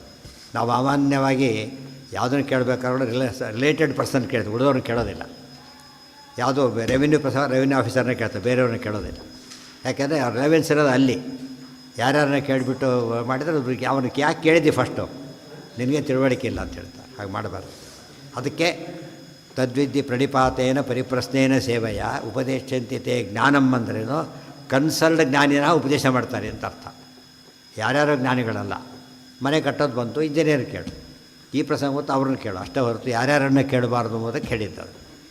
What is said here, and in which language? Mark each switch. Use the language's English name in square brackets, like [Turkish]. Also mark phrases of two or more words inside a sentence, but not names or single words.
[Kannada] ನಾವು ಸಾಮಾನ್ಯವಾಗಿ ಯಾವುದನ್ನು ಕೇಳಬೇಕಾದ್ರೆ [English] related person [Kannada] ಕೇಳ್ತೀವಿ, ಉಳಿದವ್ರನ್ನ ಕೇಳೋದಿಲ್ಲ. ಯಾವುದೋ [English] revenue officer [Kannada] ಕೇಳ್ತಾರೆ, ಬೇರೆಯವ್ರನ್ನ ಕೇಳೋದಿಲ್ಲ. ಯಾಕೆಂದರೆ ಅವ್ರ ರೆವೆನ್ಸ್ ಇರೋದು ಅಲ್ಲಿ. ಯಾರ್ಯಾರನ್ನ ಕೇಳಿಬಿಟ್ಟು ಮಾಡಿದರೆ ಅವ್ರಿಗೆ ಅವನಿಗೆ ಯಾಕೆ ಕೇಳಿದ್ದಿ ಫಸ್ಟು, ನಿನಗೆ ತಿಳುವಳಿಕೆ ಇಲ್ಲ ಅಂತ ಹೇಳ್ತಾರೆ. ಹಾಗೆ ಮಾಡಬಾರ್ದು. ಅದಕ್ಕೆ [Sanskrit] ತದ್ವಿದ್ಯೆ ಪ್ರಣಿಪಾತೇನ ಪರಿಪ್ರಶ್ನೇನ ಸೇವೆಯ ಉಪದೇಶಂತಿತೆ ಜ್ಞಾನಂ [Kannada] ಅಂದ್ರೇನು, ಕನ್ಸಲ್ಡ್ ಜ್ಞಾನಿನ ಉಪದೇಶ ಮಾಡ್ತಾರೆ ಅಂತ ಅರ್ಥ. ಯಾರ್ಯಾರೋ ಜ್ಞಾನಿಗಳಲ್ಲ. ಮನೆ ಕಟ್ಟೋದು ಬಂತು, ಇಂಜಿನಿಯರ್ ಕೇಳು, ಈ ಪ್ರಸಂಗ ಹೊತ್ತು ಅವ್ರನ್ನ ಕೇಳು ಅಷ್ಟೇ ಹೊರತು ಯಾರ್ಯಾರನ್ನ ಕೇಳಬಾರ್ದು ಅನ್ನೋದಕ್ಕೆ ಹೇಳಿದ್ದಾರೆ.